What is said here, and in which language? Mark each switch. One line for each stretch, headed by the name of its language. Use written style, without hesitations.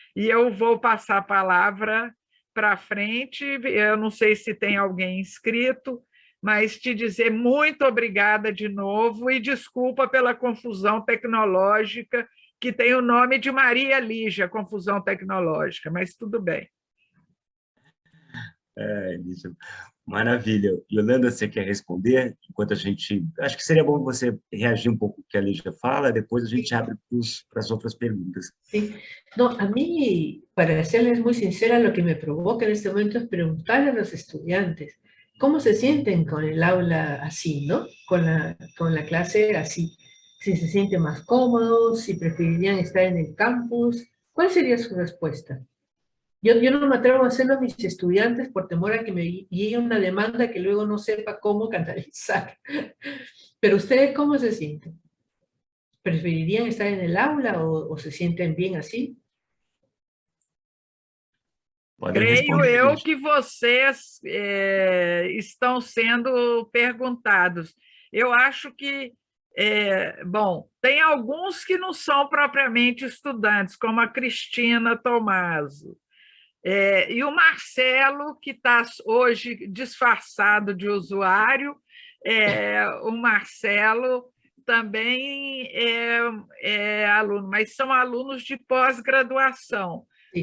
Portuguese: E eu vou passar a palavra para frente, eu não sei se tem alguém inscrito, mas te dizer muito obrigada de novo e desculpa pela confusão tecnológica, que tem o nome de Maria Lígia, confusão tecnológica, mas tudo bem. Lígia, maravilha. Yolanda, você quer responder? Enquanto a gente... Acho que seria bom você reagir um pouco ao que a Lígia fala, depois a gente abre para as outras perguntas.
Spanish: Sí. No, a mí, para serles muy sincera, lo que me provoca en este momento es preguntarle a los estudiantes cómo se sienten con el aula así, ¿no? Con la clase así. Si se sienten más cómodos, si preferirían estar en el campus. ¿Cuál sería su respuesta? Yo no me atrevo a hacerlo a mis estudiantes por temor a que me llegue una demanda que luego no sepa cómo canalizar. Pero ustedes, ¿cómo se sienten? ¿Preferirían estar en el aula o se sienten bien así?
Portuguese: Creio eu que vocês estão sendo perguntados. Eu acho que, bom, tem alguns que não são propriamente estudantes, como a Cristina Tomaso, e o Marcelo, que está hoje disfarçado de usuário, o Marcelo também é aluno, mas são alunos de pós-graduação. Sim.